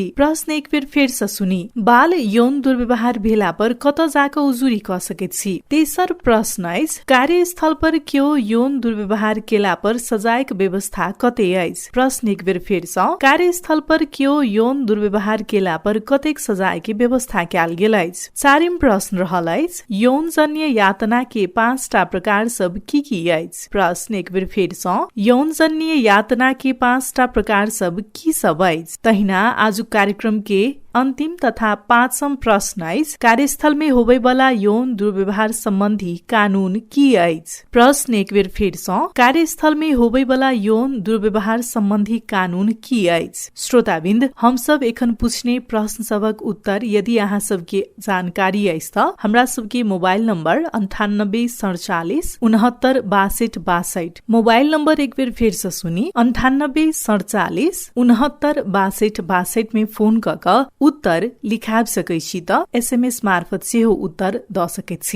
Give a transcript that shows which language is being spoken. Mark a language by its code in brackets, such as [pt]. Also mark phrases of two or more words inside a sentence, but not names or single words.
[mai] प्रश्न एक बेर फेर से सुनी, बाल यौन दुर्व्यवहार भेला पर कत जाक उजुरी क सकैत छी? तेसर प्रश्न अछि कार्यस्थल पर क्यों यौन दुर्व्यवहार केला पर सजायक व्यवस्था व्यवस्था कते अछि? प्रश्न एक बेर फेर सँ, कार्यस्थल पर क्यों यौन दुर्व्यवहार केला पर कतेक सजाय के व्यवस्था कैल गेल अछि? चारिम प्रश्न रहल अछि, यौन जन्य यातना के 5टा प्रकार सब की अछि? प्रश्न एक बेर फेर सँ, यौन जन्य यातना के 5टा प्रकार सब की सब अछि? तहिना आज कार्यक्रम के अन्तिम तथा 5म प्रश्न अछि, कार्यस्थल में होबे वाला यौन दुर्व्यवहार संबंधी कानून की अछि? प्रश्न एक बेर फेर सँ, कार्यस्थल में होबे वाला यौन दुर्व्यवहार संबंधी कानून की अछि? श्रोताबिन्द, हम सब एखन पूछने प्रश्न सबक उत्तर यदि अहाँ सबके जानकारी अछि त हमरा सबके मोबाइल नंबर 9847 69 62 62, मोबाइल नंबर एक बेर फेर से सुनी, 9847 69 62 62 में फोन क उत्तर लिखा सकै छी त SMS मार्फत सेहो उत्तर द सकैत छी।